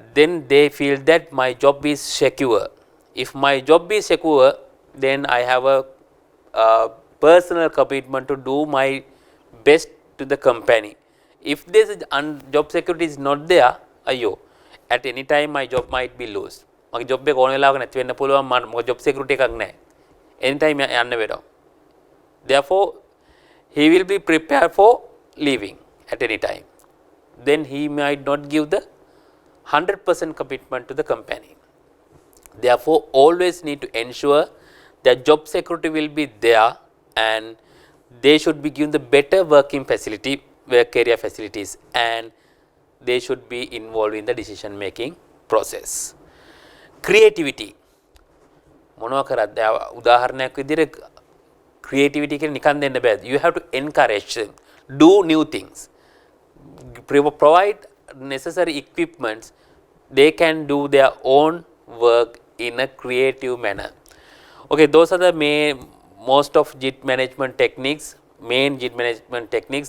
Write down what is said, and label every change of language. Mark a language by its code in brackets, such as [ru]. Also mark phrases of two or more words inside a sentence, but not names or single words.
[en] Then they feel that my job is secure. If my job is secure, then I have a personal commitment to do my best to the company. If this job security is not there, at any time my job might be lost. My job [si] එක ඕන වෙලාවක නැති වෙන්න පුළුවන්, මම [en] job security [si] එකක් නැහැ. Anytime යන්න වෙනවා. [en] Therefore, he will be prepared for leaving at any time. Then he might not give the 100% commitment to the company. Therefore, always need to ensure that job security will be there and they should be given the better working facility, work area facilities, and they should be involved in the decision making process. Creativity. [si] මොනවා කරද්ද උදාහරණයක් විදිහට creativity කියන නිකන් දෙන්න බෑ. [en] You have to encourage them, do new things, provide necessary equipments. They can do their own work in a creative manner. Okay, those are the most of JIT management techniques, main JIT management techniques.